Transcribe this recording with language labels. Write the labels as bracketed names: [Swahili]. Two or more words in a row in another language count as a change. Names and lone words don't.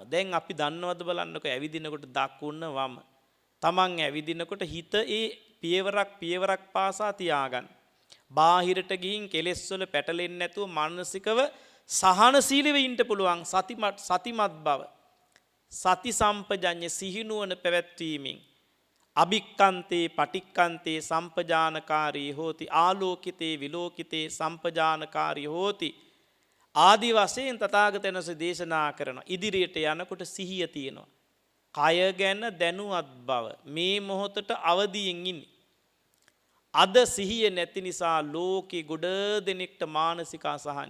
[Sinhala] දැන් අපි දන්නවද බලන්නකෝ ඇවිදිනකොට දකුණ වම. තමන් ඇවිදිනකොට හිත ඒ පියවරක් පාසා තියාගන්න. බාහිරට ගිහින් කෙලෙස් වල පැටලෙන්නේ නැතුව මානසිකව සහනශීලීව ඉන්න පුළුවන් සතිමත් බව. [Pali] සති සම්පජඤ්ඤ [Sinhala] සිහිනුවන පැවැත්වීමෙන් [Pali] අභික්කන්තේ පටික්කන්තේ සම්පජානකාරී හෝති ආලෝකිතේ විලෝකිතේ සම්පජානකාරී හෝති [Sinhala] ආදි වශයෙන් තථාගතයන් වහන්සේ දේශනා කරනවා. ඉදිරියට යනකොට සිහිය තියෙනවා. කය ගැන දැනුවත් බව. මේ මොහොතට අවදියෙන් ඉන්නේ. අද සිහිය නැති නිසා ලෝකේ ගොඩ දෙනෙක්ට මානසික අසහනයි.